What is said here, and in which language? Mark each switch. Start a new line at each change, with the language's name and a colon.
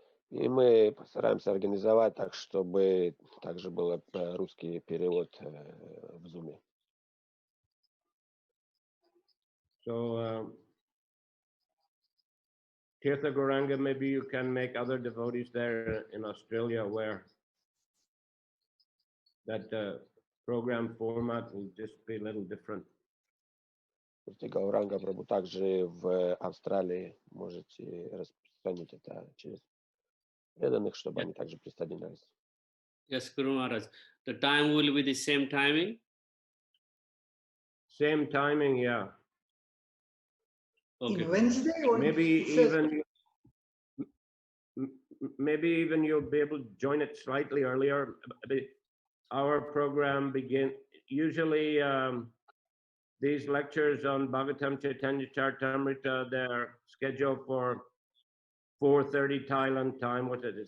Russian: И мы постараемся организовать так, чтобы также был русский перевод в Zoom.
English: So, Tirtha Gauranga, maybe you can make other devotees there in Australia aware that the program format will just be a little different.
Russian: Гауранга Прабху, также в Австралии можете распространить это через преданных, чтобы они также присоединялись.
English: Yes, Guru Maharaj. The time will be the same timing? Same timing, yeah. In Okay. Wednesday or Maybe Thursday? maybe even you'll be able to join it slightly earlier. Our program usually these lectures on Bhagavatam Chaitanya Charitamrita, they're scheduled for 4:30 Thailand time. What is it?